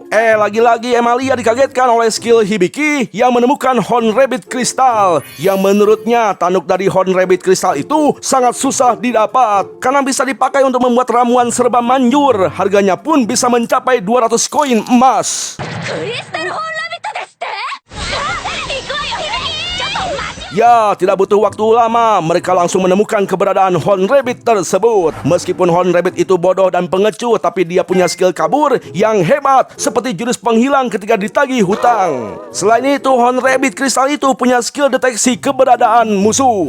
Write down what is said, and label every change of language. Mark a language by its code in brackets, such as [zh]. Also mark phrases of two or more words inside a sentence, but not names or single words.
[id] Lagi-lagi Emilia dikagetkan oleh skill Hibiki yang menemukan Horn Rabbit Crystal, yang menurutnya tanduk dari Horn Rabbit Crystal itu sangat susah didapat karena bisa dipakai untuk membuat ramuan serba manjur. Harganya pun bisa mencapai 200 koin emas. [ja] クリスタルホーンラビットですって行くわよヒビキちょっと待ち [id] Ya, tidak butuh waktu lama, mereka langsung menemukan keberadaan Horn Rabbit tersebut. Meskipun Horn Rabbit itu bodoh dan pengecut, tapi dia punya skill kabur yang hebat, seperti jurus penghilang ketika ditagih hutang. Selain itu, Horn Rabbit Crystal itu punya skill deteksi keberadaan musuh.